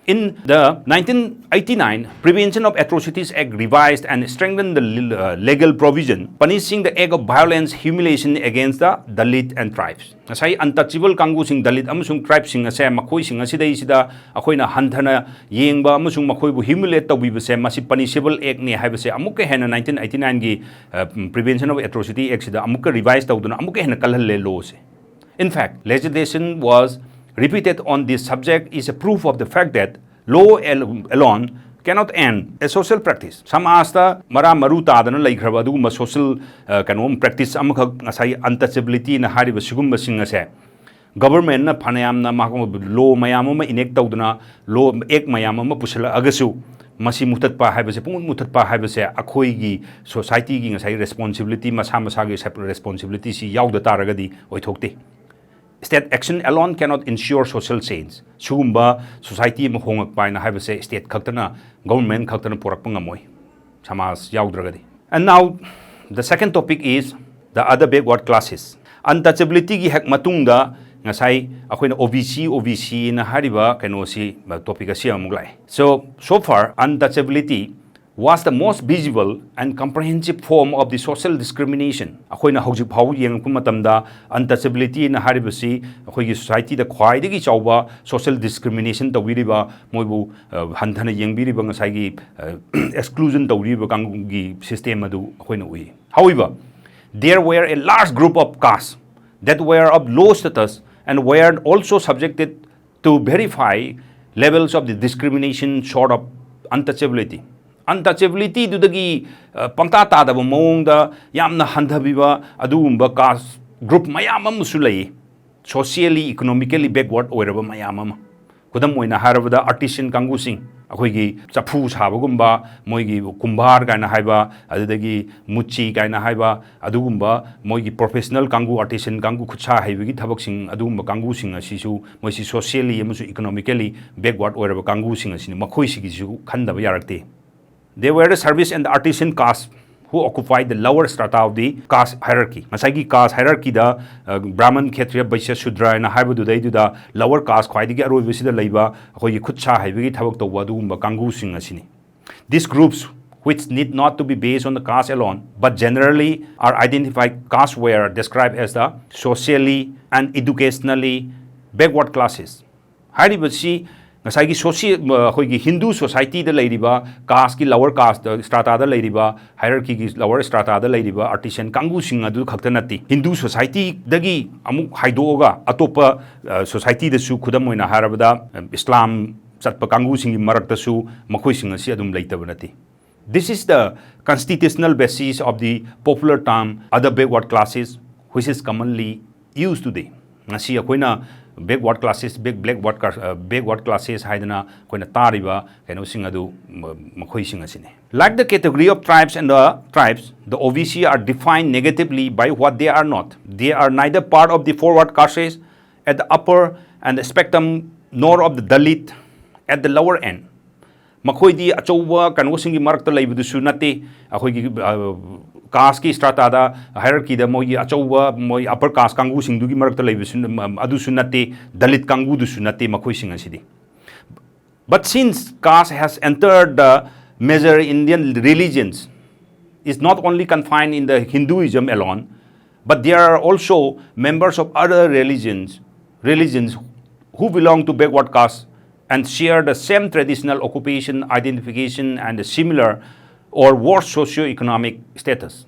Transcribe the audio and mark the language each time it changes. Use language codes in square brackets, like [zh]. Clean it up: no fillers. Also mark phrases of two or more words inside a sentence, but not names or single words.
[en] In the 1989 Prevention of Atrocities Act revised and strengthened the legal provision punishing the act of violence, humiliation against the Dalit and tribes. [mni] Asai untouchable kangu sing Dalit amusung tribes sing ase makoi sing asidai sida akoina hanthana yengba amusung makoi bu humiliate tawbiba se masi [en] punishable act [mni] ne haibase amuka hena 1989 gi Prevention of Atrocity Act sida amuka revise tawduna amuka hena kalhalle law se. [en] In fact, legislation was repeated on this subject is a proof of the fact that law alone cannot end a social practice. [mni] Some asta mara maru tadana laikhraba adugumba social kanom practice amakha ngasai untouchability na hariba sigumba singa se government na phanayam na law mayam ma enact tawduna [en] law act [mni] mayam ma pusala agasu masi mutat pa haibase pung mutat pa haibase akhoi gi society gi ngasai responsibility masa masa gi [en] separate responsibility [mni] si yauda taragadi oithokte. [en] State action alone cannot ensure social change. [mni] Sugumba society mo hongak pai na haibase state khaktana government khaktana porak pangamoi samas yaudragadi. [en] And now the second topic is the other backward classes. [mni] Untouchability gi hak matungda ngasai akoina OBC na hariba kanosi topic asi amuk lai. [en] So far untouchability was the most visible and comprehensive form of the social discrimination. [mni] Akoina hojik phau yengpu matamda untouchability na haribasi akoigi society da khwaidagi chawba [en] social discrimination [mni] tawiriba moibu hanthana yengbiriba ngasai gi exclusion tawriba kangi system adu akoina ui. [en] However, there were a large group of castes that were of low status and were also subjected to verify levels of the discrimination short of untouchability. [mni] Untouchability dudagi pangta tada ba maungda yamna handhabiba adugumba [en] caste group [mni] mayam amusu lay [en] socially economically [mni] backward oiraba mayam ama kudam oina harabada artisan kangu sing akoigi chapu sabagumba moigi kumbar kaina haiba adudagi muchi kaina haiba adugumba moigi professional kangu artisan kangu khutsa haibagi thabak sing adugumba kangu sing asisu moisi socially amusu [en] economically backward [mni] oiraba kangu sing asini makhoi sigisu khandaba yarakte. [en] They were the service and the artisan caste who occupied the lower strata of the caste hierarchy. [mni] Masagi [en] caste hierarchy [mni] da Brahman, Kshatriya, Vaishya, Shudra na haibu dai da [en] lower caste [mni] khwaidigi aroi bisida leiba khoi khutcha haibigi thabak tawwa dugumba kangu sing asini. [en] These groups, which need not to be based on the caste alone but generally are identified caste, were described as the socially and educationally backward classes. [mni] Haribasi ngasai gi [en] Hindu society [mni] da leiriba caste ki [en] lower caste strata [mni] da leiriba hierarchy ki [en] lower strata [mni] da leiriba artisan kangu sing adu khakta nati [en] Hindu society [mni] dagi amuk haidoga atopa society da su khudam oina harabada Islam chatpa kangu sing marakta su makhoi sing asi adum leitaba nati. [en] This is the constitutional basis of the popular term other backward classes, which is commonly used today. [mni] Ngasi akoina [en] backward classes, backward classes [mni] haidana koina tariba kaino sing adu makhoi sing asine. [en] Like the category of tribes and the tribes, the OBC are defined negatively by what they are not. They are neither part of the forward castes at the upper and the spectrum nor of the Dalit at the lower end. [mni] Makhoi di achouba kaino sing gi marakta leibudusu nate akhoi caste ki strata da hierarchy da moi achouba moi [en] upper caste [mni] kangu sing dugi marakta leibisu adu sunate Dalit kangu du sunate makhoi sing asidi. [en] But since caste has entered the major Indian religions, is not only confined in the Hinduism alone, but there are also members of other religions who belong to backward castes and share the same traditional occupation, identification, and a similar or worse socio-economic status.